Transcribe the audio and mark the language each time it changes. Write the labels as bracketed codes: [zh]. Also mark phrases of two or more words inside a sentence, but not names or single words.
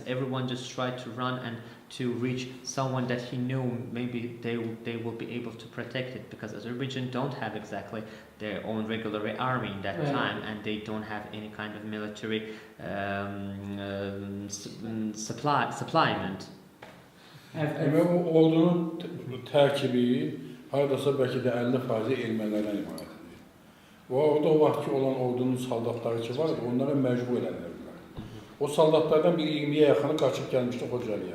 [en] Everyone just tried to run and to reach someone that he knew maybe they will be able to protect it, because Azerbaijan don't have exactly their own regular army in that time, and they don't have any kind of military supplement. [az] Demək o ordunun tərkibi hardasa bəlkə də 50% ermənilərdən ibarətdir. Və orada o vaxtki olan ordunun saldatları ki var, onlara məcbur edənlərdir. O saldatlardan bir 20'ye yaxını qaçıb gəlmişdi Xocalıya.